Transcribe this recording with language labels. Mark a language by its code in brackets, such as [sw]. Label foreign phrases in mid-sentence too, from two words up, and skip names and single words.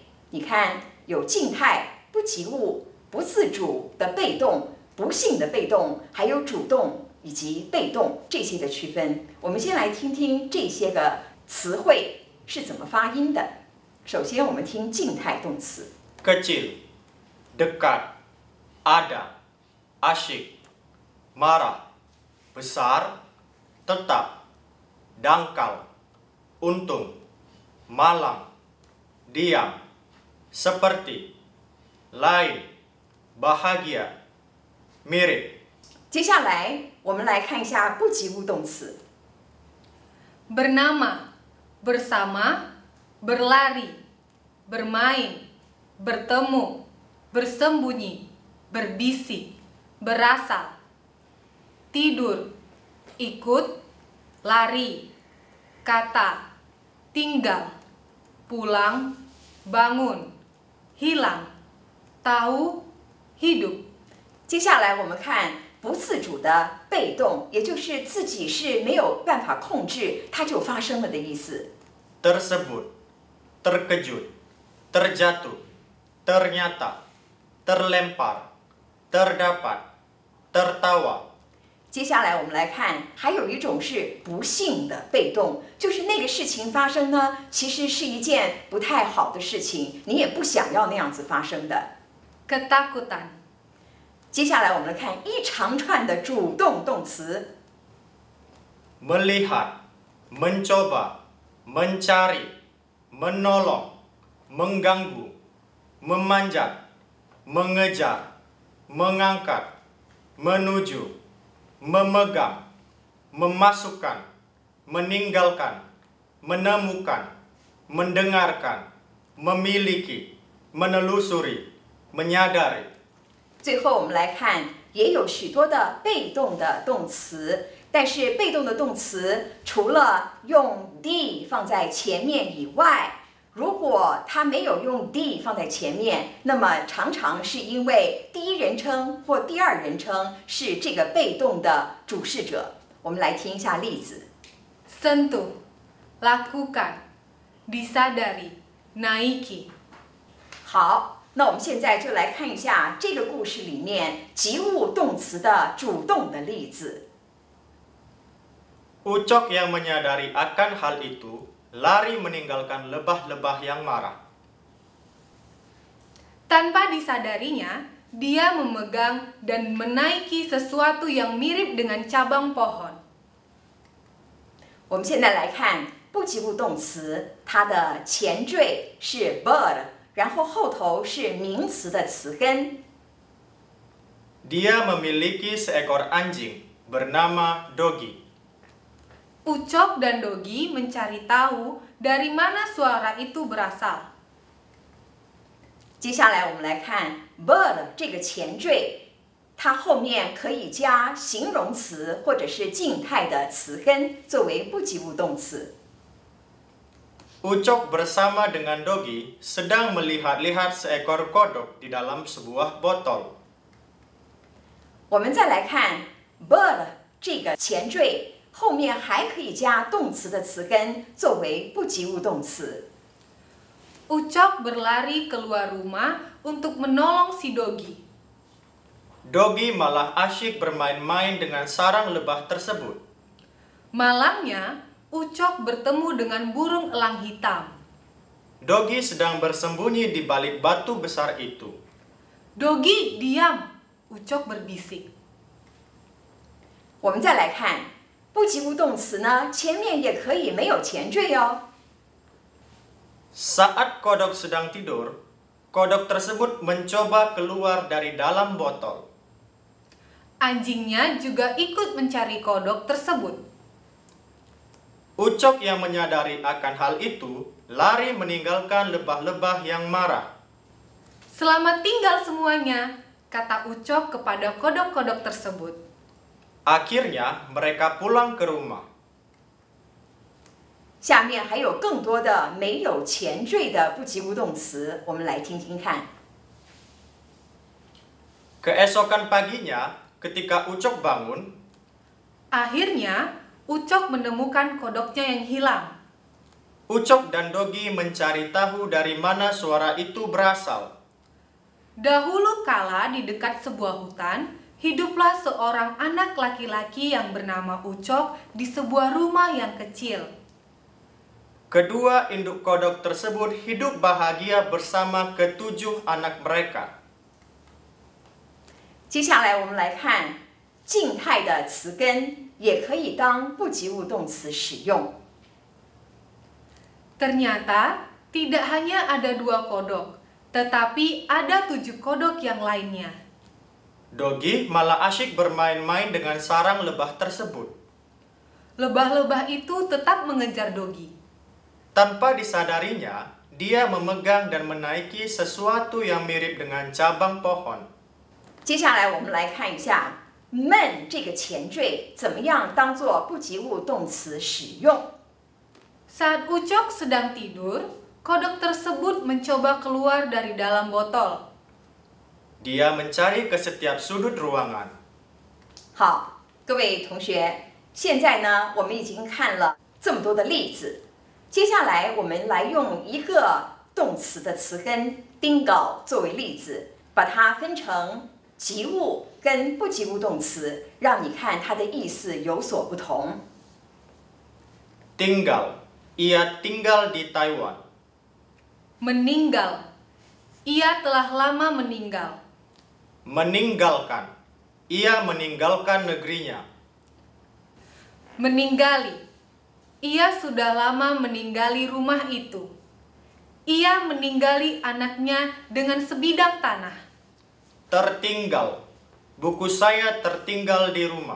[zh] 你看，有静态、不及物、不自主的被动、不幸的被动，还有主动以及被动这些的区分。我们先来听听这些个词汇是怎么发音的。首先，我们听静态动词 [id] kecil, dekat, ada, asyik, marah, besar, tetap, dangkal, untung, malang, diam, seperti, lain, bahagia, mirip。 [zh] 接下来，我们来看一下不及物动词 [id] bernama, bersama, berlari, bermain, bertemu, bersembunyi, berbisik, berasal, tidur, ikut, lari, kata, tinggal, pulang, bangun, hilang, tahu, hidup。 [zh] 接下来我们看不自主的被动，也就是自己是没有办法控制，它就发生了的意思。 [id] tersebut, terkejut, terjatuh, ternyata, terlempar, terdapat, tertawa。 [zh] 接下来我们来看，还有一种是不幸的被动，就是那个事情发生呢，其实是一件不太好的事情，你也不想要那样子发生的。 [id] ketakutan。 [zh] 接下来我们来看一长串的主动动词 [id] melihat, mencoba, mencari, menolong, mengganggu, memanjat, mengejar, mengangkat, menuju, memegang, memasukkan, meninggalkan, menemukan, mendengarkan, memiliki, menelusuri, menyadari。 [zh] 最后我们来看，也有许多的被动的动词，但是被动的动词除了用 de 放在前面以外，如果它没有用 de 放在前面，那么常常是因为第一人称或第二人称是这个被动的主事者。我们来听一下例子 [id] sentuh, lakukan, disadari, naiki。 [zh] 好。那我们现在就来看一下这个故事里面及物动词的主动的例子。 [id] Ucok yang menyadari akan hal itu, lari meninggalkan lebah-lebah yang marah. Tanpa disadarinya, dia memegang dan menaiki sesuatu yang mirip dengan cabang pohon。 [zh] 我们现在来看不及物动词，它的前缀是 bird。然后后头是名词的词根。 [id] Dia memiliki seekor anjing bernama Doggy。 Ucok dan Dogi mencari tahu dari mana suara itu berasal. [zh] 接下来我们来看 bird 这个前缀，它后面可以加形容词或者是静态的词根作为不及物动词。 [id] Ucok bersama dengan Dogi sedang melihat-lihat seekor kodok di dalam sebuah botol. [zh] 我们再来看 bird 这个前缀，后面还可以加动词的词根作为不及物动词。 [id] Ucok berlari keluar rumah untuk menolong si Dogi. Dogi malah asyik bermain-main dengan sarang lebah tersebut. Malamnya, Ucok bertemu dengan burung elang hitam. Dogi sedang bersembunyi di balik batu besar itu. Dogi, diam! Ucok berbisik. [zh] 我们再来看不及物动词呢，前面也可以没有前缀哦。 [id] Saat kodok sedang tidur, kodok tersebut mencoba keluar dari dalam botol. Anjingnya juga ikut mencari kodok tersebut. Ucok yang menyadari akan hal itu lari meninggalkan lebah-lebah yang marah. Selamat tinggal semuanya, kata Ucok kepada kodok-kodok tersebut. Akhirnya mereka pulang ke rumah. [zh] 下面还有更多的没有前缀的不及物动词，我们来听听看。 [id] Keesokan paginya, ketika Ucok bangun, Akhirnya, Ucok menemukan kodoknya yang hilang. Ucok dan Dogi mencari tahu dari mana suara itu berasal. Dahulu kala di dekat sebuah hutan, hiduplah seorang anak laki-laki yang bernama Ucok di sebuah rumah yang kecil. Kedua induk kodok tersebut hidup bahagia bersama ketujuh anak mereka. [zh] 接下来我们来看静态的词根，也可以当不及物动词使用。 [id] Ternyata tidak hanya ada 2 kodok, tetapi ada 7 kodok yang lainnya. Dogi malah asyik bermain-main dengan sarang lebah tersebut. Lebah-lebah itu tetap mengejar Dogi. Tanpa disadarinya, dia memegang dan menaiki sesuatu yang mirip dengan cabang pohon. [zh] 接下来我们来看一下 "men" 这个前缀怎么样当做不及物动词使用。 [id] Saat Ucok sedang tidur, kodok tersebut mencoba keluar dari dalam botol. Dia mencari ke setiap sudut ruangan. [zh] 好，各位同学，现在呢，我们已经看了这么多的例子，接下来我们来用一个动词的词根 dingo 作为例子，把它分成及物跟不及物动词，让你看它的意思有所不同。 [id] Tinggal. Ia tinggal di Taiwan. Meninggal. Ia telah lama meninggal. Meninggalkan. Ia meninggalkan negerinya. Meninggali. Ia sudah lama meninggali rumah itu. Ia meninggali anaknya dengan sebidang tanah. Tertinggal. Buku saya tertinggal di rumah.